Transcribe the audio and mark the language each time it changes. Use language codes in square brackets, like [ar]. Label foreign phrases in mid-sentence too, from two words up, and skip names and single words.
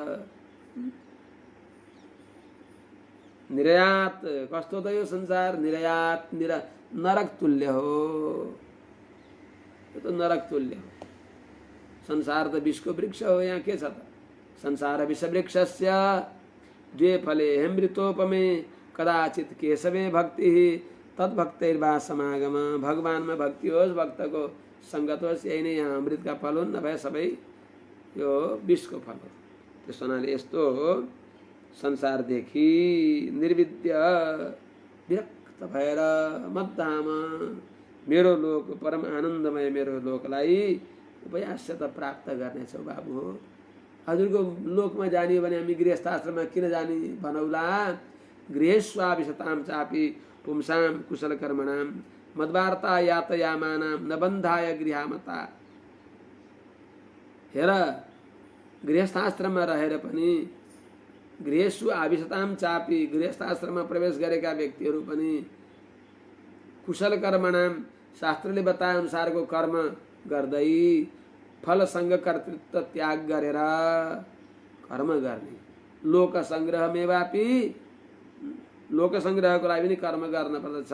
[ne] निर्यात कस्तो त यो संसार, निर्यात नरक तुल्य हो, यो त नरक तुल्य हो। संसार त विषको वृक्ष हो, यहाँ के छ त? [sa] संसार विषवृक्षस्य द्वे फले अमृतोपमे कदाचित केशवे भक्ति तद्भक्तैर्वा समागम। [ne] भगवानमा भक्ति होस्, भक्तको संगत होस्, यही नै यहाँ अमृतका फल हुन्, नभए सबै यो विषको फल हो। त्यसो हुनाले यस्तो संसारदेखि निर्विद्य विरक्त भएर मद्धाम मेरो लोक परम आनन्दमय मेरो लोकलाई उपयास्यता प्राप्त गर्नेछौ बाबु हो। हजुरको लोकमा जाने हो भने हामी गृहस्थ आश्रममा किन जाने भनौला? [sa] गृहेष्वाभिशतां चापि पुंसां कुशल कर्मणां मद्वार्ता यातयामानां न बन्धाय गृहामता। [ne] हेर, गृहस्थ आश्रममा रहेर पनि, [sa] गृहेषु आभिशतां चापि [ne] गृहस्थाश्रममा प्रवेश गरेका व्यक्तिहरू पनि [sa] कुशल कर्मणां [ne] शास्त्रले बताए अनुसारको कर्म गर्दै फलसँग कर्तृत्व त्याग गरेर कर्म गर्ने। [sa] लोक संग्रहमेवापि, [ne] लोक संग्रहको लागि पनि कर्म गर्न पर्दछ।